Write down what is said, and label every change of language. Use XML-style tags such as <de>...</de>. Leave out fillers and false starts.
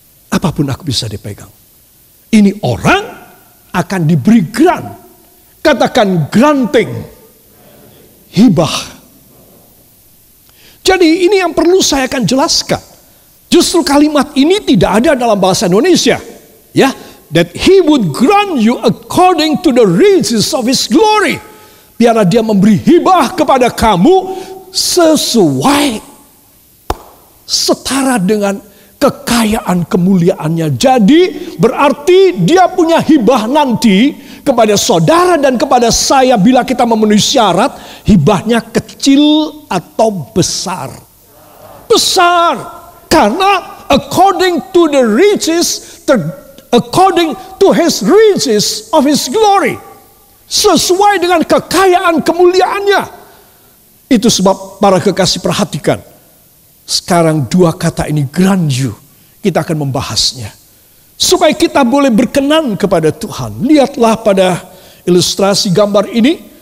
<id>Apapun aku bisa dipegang. Ini orang akan diberi grant. Katakan granting. Hibah. Jadi ini yang perlu saya akan jelaskan. Justru kalimat ini tidak ada dalam bahasa Indonesia.</id> <en>Ya, that he would grant you according to the riches of his glory.</en> <id>Biarlah dia memberi hibah kepada kamu sesuai, setara dengan kekayaan kemuliaannya. Jadi berarti dia punya hibah nanti kepada saudara dan kepada saya bila kita memenuhi syarat. Hibahnya kecil atau besar? Besar.</id> <en>Karena according to the riches, according to his riches of his glory.</en> <id>Sesuai dengan kekayaan kemuliaannya. Itu sebab para kekasih perhatikan. Sekarang dua kata ini grant you. Kita akan membahasnya. Supaya kita boleh berkenan kepada Tuhan. Lihatlah pada ilustrasi gambar ini.</id>